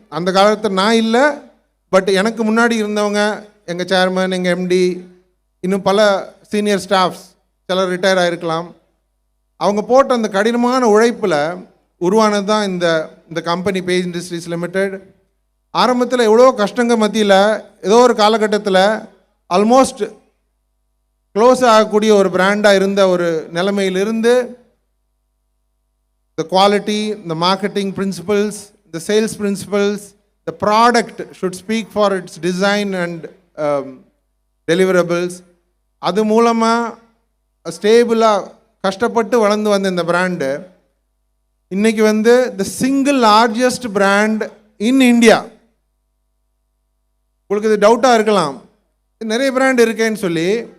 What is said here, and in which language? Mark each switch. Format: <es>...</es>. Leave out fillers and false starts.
<ta>அந்த காலத்தில் நான் இல்லை, பட் எனக்கு முன்னாடி இருந்தவங்க, எங்கள் சேர்மன், எங்கள் எம்டி, இன்னும் பல சீனியர் ஸ்டாஃப்ஸ், சிலர் ரிட்டையர் ஆகிருக்கலாம், அவங்க போட்ட அந்த கடினமான உழைப்பில் உருவானது தான் இந்த கம்பெனி பேஜ் இண்டஸ்ட்ரீஸ் லிமிடெட். ஆரம்பத்தில் எவ்வளோ கஷ்டங்கள் மத்தியில் ஏதோ ஒரு காலகட்டத்தில் ஆல்மோஸ்ட் க்ளோஸ் ஆகக்கூடிய ஒரு பிராண்டாக இருந்த ஒரு நிலைமையிலிருந்து</ta> <en>the quality, the marketing principles, the sales principles, the product should speak for its design and deliverables.</en> <ta>அது மூலமாக ஸ்டேபிளாக கஷ்டப்பட்டு வளர்ந்து வந்த இந்த பிராண்டு இன்னைக்கு</ta> <en>The single largest brand in India.</en> <ta>உங்களுக்கு இது டவுட்டாக இருக்கலாம், நிறைய பிராண்ட் இருக்கேன்னு சொல்லி.</ta>